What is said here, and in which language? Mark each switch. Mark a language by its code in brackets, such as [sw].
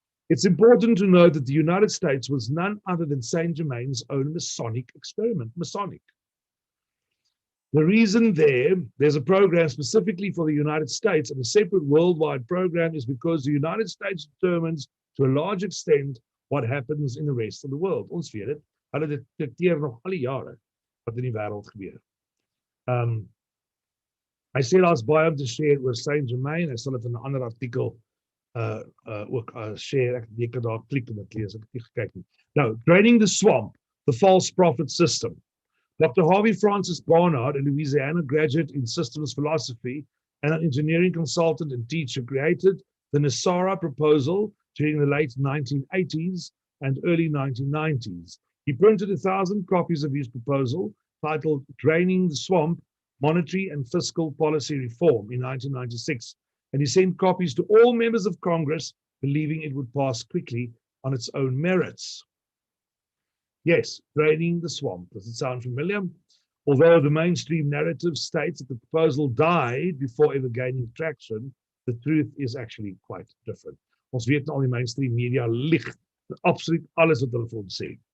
[en] It's important to know that the United States was none other than Saint Germain's own Masonic experiment. Masonic. The reason there's a program specifically for the United States and a separate worldwide program is because the United States determines to a large extent what happens in the rest of the world. [af] Ons weet dit. Hulle dikteer nog al die jare wat in die wêreld gebeur. Hy sê daar's baie om te share oor Saint-Germain. Hy sal dit in 'n ander artikel ook share. Jy kan daar klik en dit lees. Ek het nie gekyk nie. [en] Now, draining the swamp, the false prophet system. Dr. Harvey Francis Barnard, a Louisiana graduate in systems philosophy and an engineering consultant and teacher, created the NESARA proposal during the late 1980s and early 1990s. He printed 1,000 copies of his proposal titled Draining the Swamp, Monetary and Fiscal Policy Reform in 1996, and he sent copies to all members of Congress, believing it would pass quickly on its own merits. Yes, draining the swamp. Does it sound familiar? Although the mainstream narrative states that the proposal died before ever gaining traction, the truth is actually quite different. [af] Ons weet al die mainstream media lieg absoluut alles wat hulle vir ons sê.